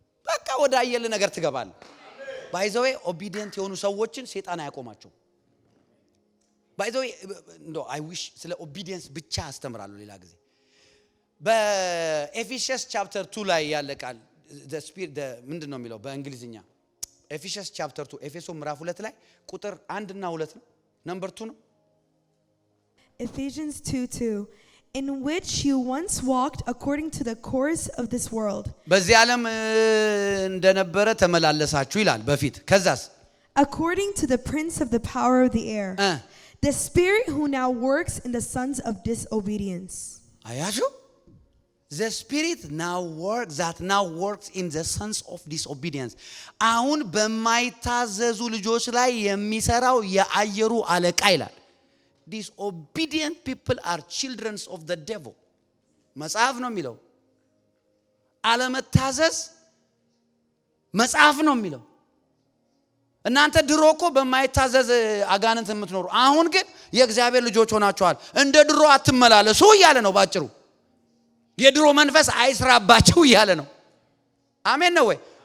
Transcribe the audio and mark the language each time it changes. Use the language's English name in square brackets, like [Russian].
[Amharic] በቃ ወደ አየለ ነገር ትገባል ባይ ዘ ዌይ ኦቢዲየንት የሆኑ ሰዎችን ሰይጣን አያቆማቸው ባይ ዘ ዌይ ኖ አይ ዊሽ ስለ ኦቢዲየንስ ብቻ አስተምራለሁ ሌላ ጊዜ በኤፌሲያስ ቻፕተር 2 ላይ ያለ ቃል the spirit ምንድነው የሚለው በእንግሊዝኛ ኤፌሶስ ቻፕተር 2 ኤፌሶ ምዕራፍ 2 ላይ ቁጥር 1 እና 2 ነው። ነምበር 2 ነው። [English] Ephesians 2:2 in which you once walked according to the course of this world. [Amharic] በዚህ ዓለም እንደነበረ ተመላለሳችሁ ይላል በፊት። ከዛስ [English] according to the prince of the power of the air, the spirit who now works in the sons of disobedience. [Amharic] አያችሁ? [English] The spirit now works in the sons of disobedience. [Amharic] አሁን በማይታዘዙ ልጆች ላይ የሚሰራው የአየሩ አለቃ ይላል። [English] Disobedient people are children of the devil. [Amharic] መጽሐፍ ነው የሚለው። አለመታዘዝ መጽሐፍ ነው የሚለው። እናንተ ድሮ እኮ በማይታዘዝ አጋንንት የምትኖሩ፣ አሁን ግን የእግዚአብሔር ልጆች ሆናችኋል። እንደ ድሮ አትመላለሱ እያለ ነው ባጭሩ። የድሮ መንፈስ አይስራባችሁ እያለ ነው። አሜን ነው ወይ?